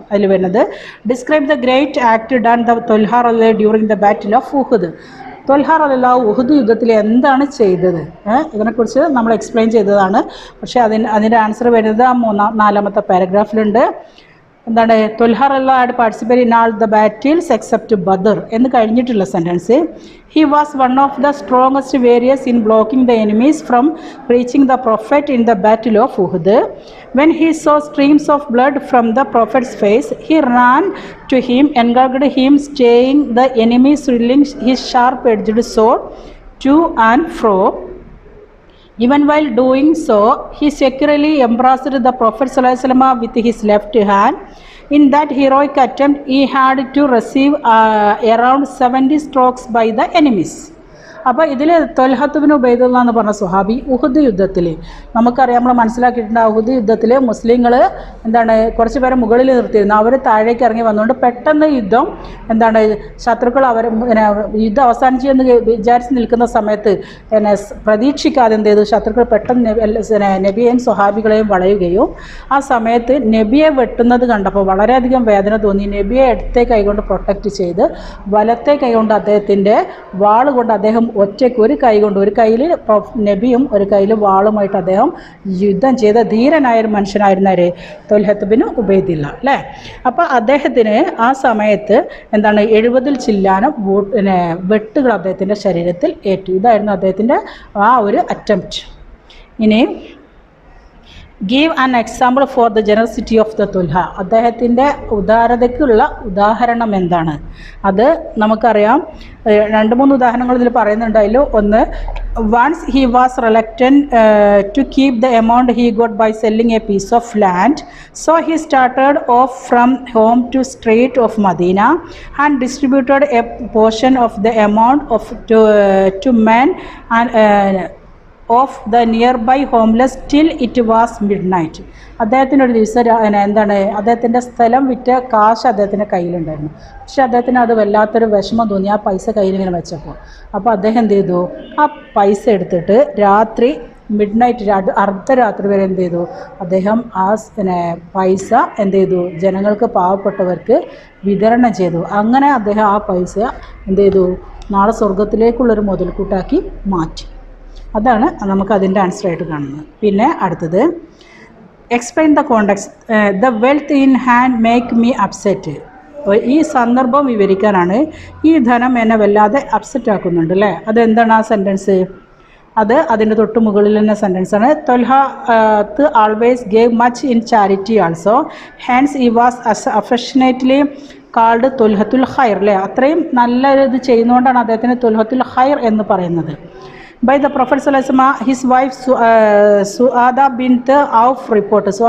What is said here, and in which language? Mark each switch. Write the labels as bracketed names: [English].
[Malayalam] അതിൽ വരുന്നത് [English] Describe the great act done the Talha റളിയല്ലാഹു during the battle of Uhud. [Malayalam] Talha റളിയല്ലാഹു ഉഹുദ് യുദ്ധത്തിൽ എന്താണ് ചെയ്തത്, ഇതിനെക്കുറിച്ച് നമ്മൾ എക്സ്പ്ലെയിൻ ചെയ്തതാണ്. പക്ഷേ അതിൻ്റെ ആൻസർ വരുന്നത് 4ാമത്തെ പാരഗ്രാഫിലുണ്ട്. [English] എന്താണ്, ത്വൽഹ റളിയല്ലാഹു had participate in all the battles except Badr [Malayalam] എന്ന് കഴിഞ്ഞിട്ടുള്ള sentence. [English] He was one of the strongest warriors in blocking the enemies from reaching the Prophet in the battle of Uhud. When he saw streams of blood from the Prophet's face, he ran to him, engaged him, staying the enemy, swinging his sharp-edged sword to and fro. Even while doing so, he securely embraced the Prophet ﷺ with his left hand. In that heroic attempt, he had to receive around 70 strokes by the enemies. [Malayalam] അപ്പോൾ ഇതിൽ Thwalhath bin Ubaidullah എന്ന് പറഞ്ഞ സ്വഹാബി ഉഹുദ് യുദ്ധത്തിൽ നമുക്കറിയാം, നമ്മൾ മനസ്സിലാക്കിയിട്ടുണ്ട്. ഉഹുദ് യുദ്ധത്തിൽ മുസ്ലിങ്ങൾ എന്താണ് കുറച്ച് പേരെ മുകളിൽ നിർത്തിയിരുന്നു. അവർ താഴേക്ക് ഇറങ്ങി വന്നുകൊണ്ട് പെട്ടെന്ന് യുദ്ധം എന്താണ് ശത്രുക്കൾ അവർ യുദ്ധം അവസാനിച്ചു എന്ന് വിചാരിച്ച് നിൽക്കുന്ന സമയത്ത് പ്രതീക്ഷിക്കാതെ എന്ത് ചെയ്തു, ശത്രുക്കൾ പെട്ടെന്ന് നബിയെയും സ്വഹാബികളെയും വളയുകയും ആ സമയത്ത് നബിയെ വെട്ടുന്നത് കണ്ടപ്പോൾ വളരെയധികം വേദന തോന്നി. നബിയെ ഇടത്തെ കൈകൊണ്ട് പ്രൊട്ടക്റ്റ് ചെയ്ത് വലത്തെ കൈകൊണ്ട് അദ്ദേഹത്തിൻ്റെ വാൾ കൊണ്ട് അദ്ദേഹം ഒറ്റയ്ക്ക് ഒരു കൈ കൊണ്ട്, ഒരു കയ്യിൽ നബിയും ഒരു കയ്യിൽ വാളുമായിട്ട് അദ്ദേഹം യുദ്ധം ചെയ്ത ധീരനായൊരു മനുഷ്യനായിരുന്നവർ ത്വൽഹത്ത് ബിൻ ഉബൈദില്ല അല്ലേ. അപ്പോൾ അദ്ദേഹത്തിന് ആ സമയത്ത് എന്താണ് 70 ചില്ലാനം വെട്ടുകൾ അദ്ദേഹത്തിൻ്റെ ശരീരത്തിൽ ഏറ്റു. ഇതായിരുന്നു അദ്ദേഹത്തിൻ്റെ ആ ഒരു അറ്റംപ്റ്റ്. ഇനി [English] Give an example for the generosity of the Talha. [Malayalam] അദ്ദേഹത്തിൻ്റെ ഉദാരതയ്ക്കുള്ള ഉദാഹരണം എന്താണ്? അത് നമുക്കറിയാം. 2-3 ഉദാഹരണങ്ങൾ ഇതിൽ പറയുന്നുണ്ട്. അതിൽ ഒന്ന്, [English] once he was reluctant to keep the amount he got by selling a piece of land, so he started off from home to street of Medina and distributed a portion of the amount to men and of the nearby homeless till it was midnight. [Malayalam] അദ്ദേഹത്തിനൊരു ദിവസം എന്താണ് അദ്ദേഹത്തിൻ്റെ സ്ഥലം വിറ്റ കാശ് അദ്ദേഹത്തിൻ്റെ കയ്യിലുണ്ടായിരുന്നു. പക്ഷെ അദ്ദേഹത്തിന് അത് വല്ലാത്തൊരു വിഷമം തോന്നി ആ പൈസ കയ്യിലിങ്ങനെ വെച്ചപ്പോൾ. അപ്പോൾ അദ്ദേഹം എന്ത് ചെയ്തു, ആ പൈസ എടുത്തിട്ട് രാത്രി മിഡ് നൈറ്റ് അർദ്ധരാത്രി വരെ എന്ത് ചെയ്തു, അദ്ദേഹം ആ പൈസ എന്ത് ചെയ്തു, ജനങ്ങൾക്ക് പാവപ്പെട്ടവർക്ക് വിതരണം ചെയ്തു. അങ്ങനെ അദ്ദേഹം ആ പൈസ എന്ത് ചെയ്തു, നാളെ സ്വർഗത്തിലേക്കുള്ളൊരു മുതൽക്കൂട്ടാക്കി മാറ്റി. അതാണ് നമുക്ക് അതിൻ്റെ ആൻസറായിട്ട് കാണുന്നത്. പിന്നെ അടുത്തത്, [English] Explain the context. The wealth in hand make me upset. [Malayalam] ഈ സന്ദർഭം വിവരിക്കാനാണ്. ഈ ധനം എന്നെ വല്ലാതെ അപ്സെറ്റ് ആക്കുന്നുണ്ട് അല്ലേ. അതെന്താണ് ആ സെൻറ്റൻസ്? അത് അതിൻ്റെ തൊട്ട് മുകളിൽ തന്നെ സെൻറ്റൻസാണ്. [English] Talhah always gave much in charity also, hence he was affectionately called Talhatul Khair അല്ലേ. [Malayalam] അത്രയും നല്ല ഇത് ചെയ്യുന്നതുകൊണ്ടാണ് അദ്ദേഹത്തിന് ത്വൽഹത്തുൽ ഖൈർ എന്ന് പറയുന്നത്. [English] By the Prophet ﷺ, his wife Suada bint Auf report.